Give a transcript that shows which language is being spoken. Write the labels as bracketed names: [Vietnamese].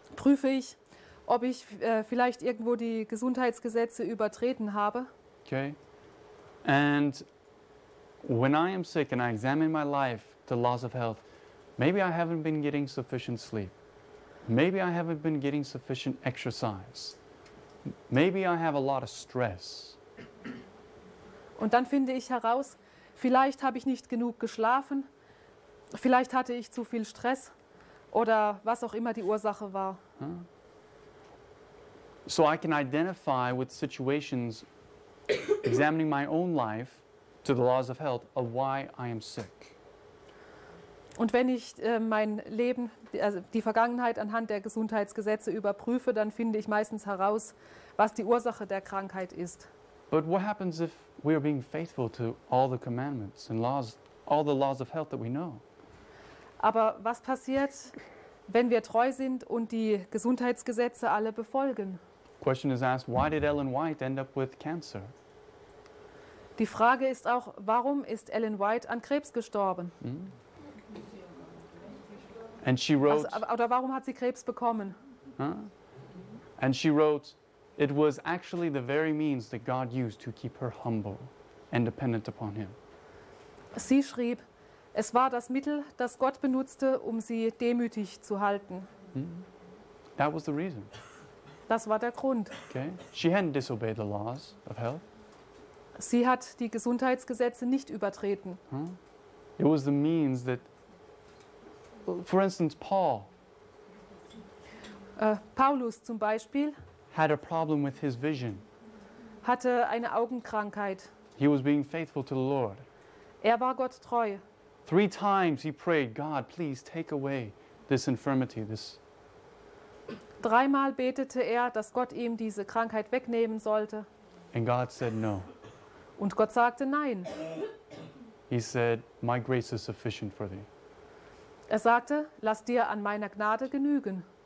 [German] prüfe ich, ob ich vielleicht irgendwo die Gesundheitsgesetze übertreten habe. [English] Okay. And when I am sick and I examine my life, the laws of health, maybe I haven't been getting sufficient sleep. Maybe I haven't been getting sufficient exercise. Maybe I have a lot of stress. [German] Und dann finde ich heraus, vielleicht habe ich nicht genug geschlafen, vielleicht hatte ich zu viel Stress oder was auch immer die Ursache war. [English] So I can identify with situations, examining my own life to the laws of health, of why I am sick. [German] Und wenn ich mein Leben, also die Vergangenheit anhand der Gesundheitsgesetze überprüfe, dann finde ich meistens heraus, was die Ursache der Krankheit ist. [English] But what happens if we are being faithful to all the commandments and laws, all the laws of health that we know? [German] Aber was passiert, wenn wir treu sind und die Gesundheitsgesetze alle befolgen? [English] Question is asked, why did Ellen White end up with cancer? [German] Die Frage ist auch, warum ist Ellen White an Krebs gestorben? [English] And she wrote, [German] oder warum hat sie Krebs bekommen? [English] And she wrote, it was actually the very means that God used to keep her humble and dependent upon him. [German] Sie schrieb, es war das Mittel, das Gott benutzte, um sie demütig zu halten. [English] That was the reason. [German] Das war der Grund. [English] Okay. She hadn't disobeyed the laws of health. [German] Sie hat die Gesundheitsgesetze nicht übertreten. [English] It was the means that, for instance, Paul. [German] Paulus zum Beispiel. [English] Had a problem with his vision. [German] Hatte eine Augenkrankheit. [English] He was being faithful to the Lord. [German] Er war Gott treu. [English] Three times he prayed, God, please take away this infirmity, this. [German] Dreimal betete er, dass Gott ihm diese Krankheit wegnehmen sollte. [English] And God said no. [German] Und Gott sagte nein. [English] He said, my grace is sufficient for thee. [German] Er sagte, lass dir an meiner Gnade genügen.